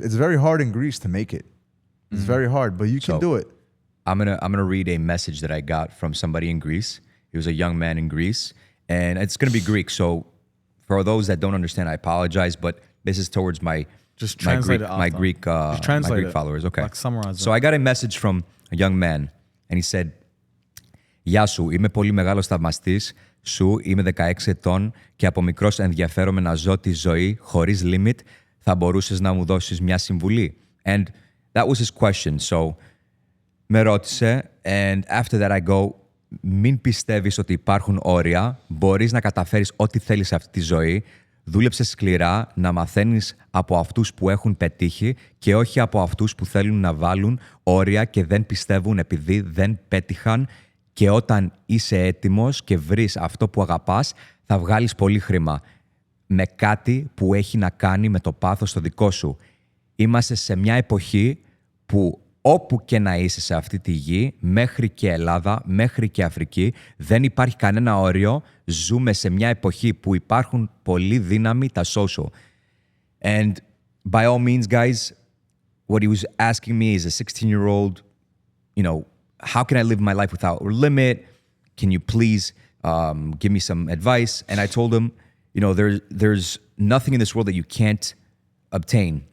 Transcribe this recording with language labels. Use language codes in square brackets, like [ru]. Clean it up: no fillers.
[en] It's very hard in Greece to make it. It's very hard, but you can do it. I'm gonna read a message that I got from somebody in Greece. He was a young man in Greece, and it's gonna be Greek. So for those that don't understand, I apologize, but this is towards my Greek followers. Okay. Like summarize So I got a message from a young man, and he said, [el] «Γεια σου, είμαι πολύ μεγάλος θαυμαστής σου, είμαι 16 ετών και από μικρός ενδιαφέρομαι να ζω τη ζωή χωρίς limit. Θα μπορούσες να μου δώσεις μια συμβουλή?» [en] And that was his question. [el] So με ρώτησε, [en] and after that I go, [el] μην πιστεύεις ότι υπάρχουν όρια, μπορείς να καταφέρεις ό,τι θέλεις σε αυτή τη ζωή, δούλεψε σκληρά να μαθαίνεις από αυτούς που έχουν πετύχει και όχι από αυτούς που θέλουν να βάλουν όρια και δεν πιστεύουν επειδή δεν πέτυχαν, και όταν είσαι έτοιμος και βρεις αυτό που αγαπάς, θα βγάλεις πολύ χρήμα με κάτι που έχει να κάνει με το πάθος το δικό σου. Είμαστε σε μια εποχή που όπου και να είσαι σε αυτή τη γη, μέχρι και Ελλάδα, μέχρι και Αφρική, δεν υπάρχει κανένα όριο. Ζούμε σε μια εποχή που υπάρχουν πολύ δύναμη τα social. [en] And by all means, guys, what he was asking me is a 16-year-old, you know, how can I live my life without a limit? Can you please give me some advice? And I told him, you know, there's nothing in this world that you can't obtain.